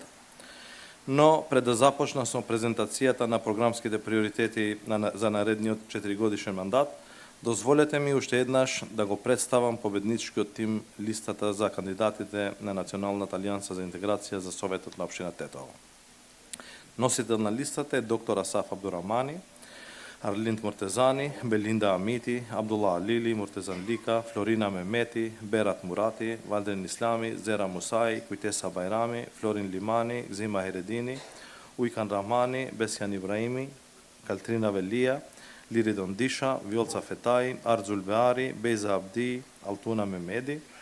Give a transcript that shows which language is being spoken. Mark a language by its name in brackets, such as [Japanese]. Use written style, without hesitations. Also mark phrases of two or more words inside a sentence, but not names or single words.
[Macedonian] Но пред да започна со презентацијата на програмските приоритети за наредниот 4-годишен мандат, дозволете ми уште еднаш да го представам победничкиот тим листата за кандидатите на Националната алијанса за интеграција за Советот на општина Тетово. Носител на листата е доктор Асаф Абдурамани, Арлинд Муртезани, Белинда Амити, Абдулла Алили, Муртезан Лика, Флорина Мемети, Берат Мурати, Валден Ислами, Зера Мусаи, Куйтеса Байрами, Флорин Лимани, Зима Хередини, Уикан Рамани, Бесјан Ибраими, Калтрина Велија, Лиридон Диша, Виолца Фетаи, Арзул Беари, Бейза Абди, Алтуна Мемеди,